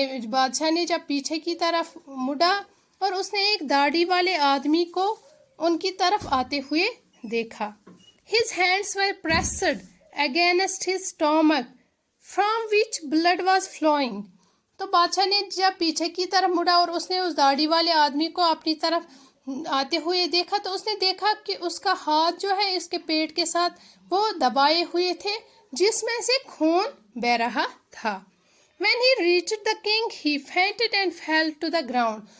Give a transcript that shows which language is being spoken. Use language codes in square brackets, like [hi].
[ur] بادشاہ نے جب پیچھے کی طرف مڑا اور اس نے ایک داڑھی والے آدمی کو ان کی طرف آتے ہوئے دیکھا. [en] His hands were pressed against his stomach, from which blood was flowing. [ur] تو بادشاہ نے جب پیچھے کی طرف مڑا اور اس نے اس داڑھی والے آدمی کو اپنی طرف آتے ہوئے دیکھا تو اس نے دیکھا کہ اس کا ہاتھ جو ہے اس کے پیٹ کے ساتھ وہ دبائے ہوئے تھے جس میں سے خون بہہ رہا تھا. [en] When he reached the king, he fainted and fell to the ground.